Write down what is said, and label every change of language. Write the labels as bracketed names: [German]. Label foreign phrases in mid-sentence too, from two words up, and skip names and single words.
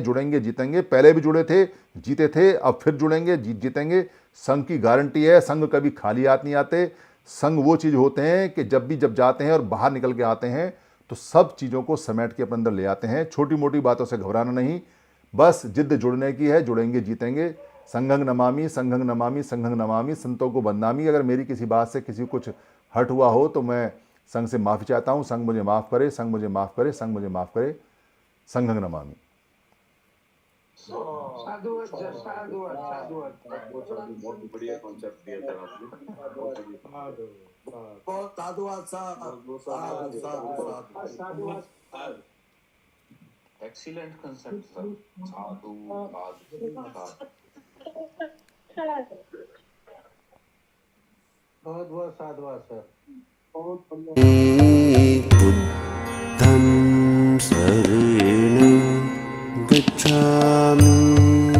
[Hindi] जुड़ेंगे जीतेंगे, पहले भी जुड़े थे जीते थे, अब फिर जुड़ेंगे जीतेंगे। संघ की गारंटी है, संघ कभी खाली हाथ नहीं आते। संघ वो चीज़ होते हैं कि जब जाते हैं और बाहर निकल के आते हैं तो सब चीज़ों को समेट के अपने अंदर ले आते हैं। छोटी मोटी बातों से घबराना नहीं, बस जिद्द जुड़ने की है, जुड़ेंगे जीतेंगे। [Pali] संघं नमामि संघं नमामि संघं नमामि, [Hindi] संतों को बदनामी। अगर मेरी किसी बात से किसी को कुछ हर्ट हुआ हो तो मैं संघ से माफ़ी चाहता हूँ। संघ मुझे माफ़ करे, संघ मुझे माफ़ करे, संघ मुझे माफ़ करे। [Pali] संघं नमामि। [Hindi] साधुवाद सर, साधुवाद, साधुवाद। बहुत बढ़िया कॉन्सेप्ट दिया था आपने। बहुत साधुवाद साहब, साधुवाद। [English] excellent concept [Hindi] सर, साधुवाद। बहुत बहुत साधुवाद सर। बहुत [Pali] बुद्धं शरणं गच्छामि।